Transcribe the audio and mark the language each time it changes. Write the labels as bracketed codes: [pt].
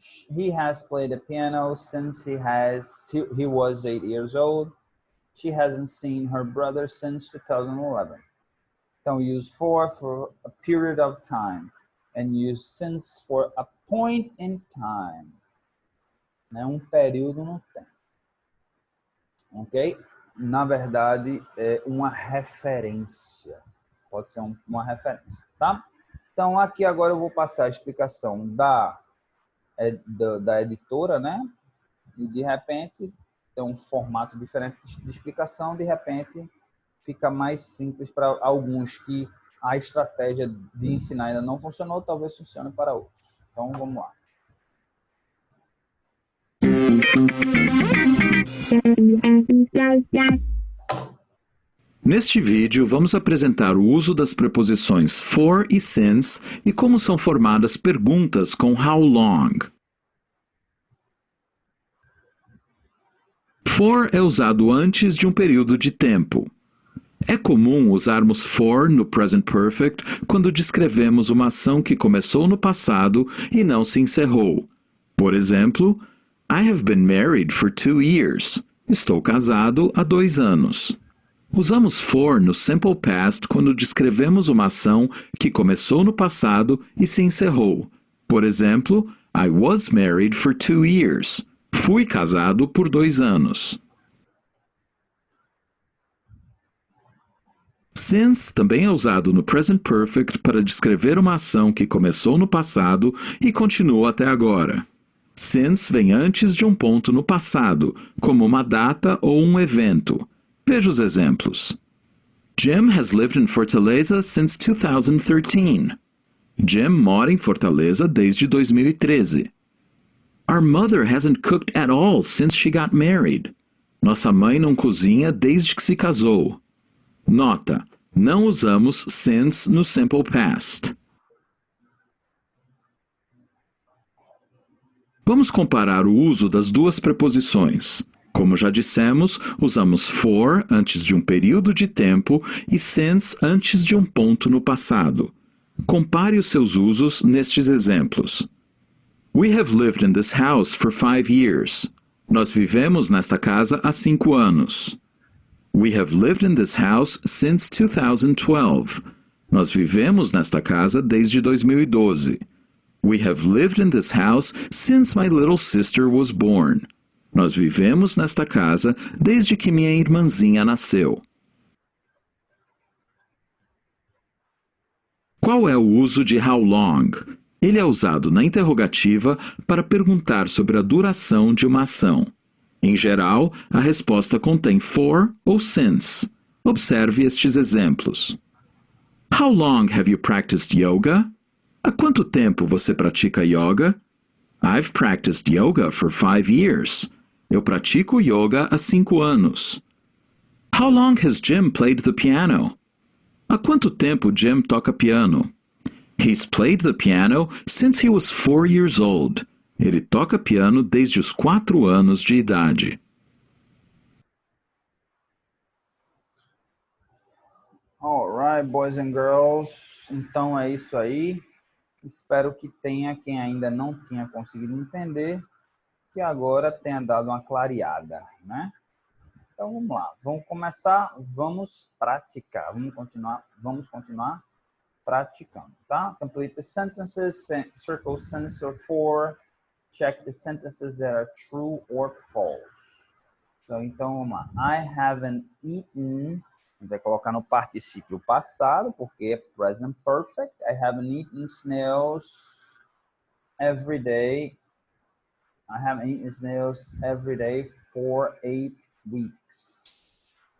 [en] He has played the piano since he was 8 years old. She hasn't seen her brother since 2011. [pt] Então, [en] use for a period of time. And use since for a point in time. [pt] Né? Um período no tempo. Ok? Na verdade, é uma referência. Pode ser uma referência, tá? Então, aqui agora eu vou passar a explicação da editora, né? E, de repente, tem um formato diferente de explicação. De repente, fica mais simples para alguns que a estratégia de ensinar ainda não funcionou, talvez funcione para outros. Então, vamos lá. Neste vídeo, vamos apresentar o uso das preposições for e since e como são formadas perguntas com how long. For é usado antes de um período de tempo. É comum usarmos for no present perfect quando descrevemos uma ação que começou no passado e não se encerrou. Por exemplo, [en] I have been married for 2 years. [pt] Estou casado há 2 anos. Usamos for no simple past quando descrevemos uma ação que começou no passado e se encerrou. Por exemplo, [en] I was married for 2 years. [pt] Fui casado por 2 anos. Since também é usado no present perfect para descrever uma ação que começou no passado e continua até agora. Since vem antes de um ponto no passado, como uma data ou um evento. Veja os exemplos. [en] Jim has lived in Fortaleza since 2013. [pt] Jim mora em Fortaleza desde 2013. [en] Our mother hasn't cooked at all since she got married. [pt] Nossa mãe não cozinha desde que se casou. Nota: não usamos since no simple past. Vamos comparar o uso das duas preposições. Como já dissemos, usamos for antes de um período de tempo e since antes de um ponto no passado. Compare os seus usos nestes exemplos. [en] We have lived in this house for 5 years. [pt] Nós vivemos nesta casa há 5 anos. [en] We have lived in this house since 2012. [pt] Nós vivemos nesta casa desde 2012. [en] We have lived in this house since my little sister was born. [pt] Nós vivemos nesta casa desde que minha irmãzinha nasceu. Qual é o uso de how long? Ele é usado na interrogativa para perguntar sobre a duração de uma ação. Em geral, a resposta contém for ou since. Observe estes exemplos. [en] How long have you practiced yoga? [pt] Há quanto tempo você pratica yoga? [en] I've practiced yoga for 5 years. [pt] Eu pratico yoga há 5 anos. [en] How long has Jim played the piano? [pt] Há quanto tempo Jim toca piano? [en] He's played the piano since he was 4 years old. [pt] Ele toca piano desde os 4 anos de idade. [en] Alright, boys and girls. [pt] Então é isso aí. Espero que tenha, quem ainda não tinha conseguido entender, que agora tenha dado uma clareada, né? Então vamos lá. Vamos começar, vamos praticar. Vamos continuar praticando, tá? [en] Complete the sentences, circle sense or for, check the sentences that are true or false. [pt] Então vamos lá. [en] I haven't eaten. [pt] Vai colocar no particípio passado, porque é present perfect. [en] I haven't eaten snails every day. I haven't eaten snails every day for 8 weeks.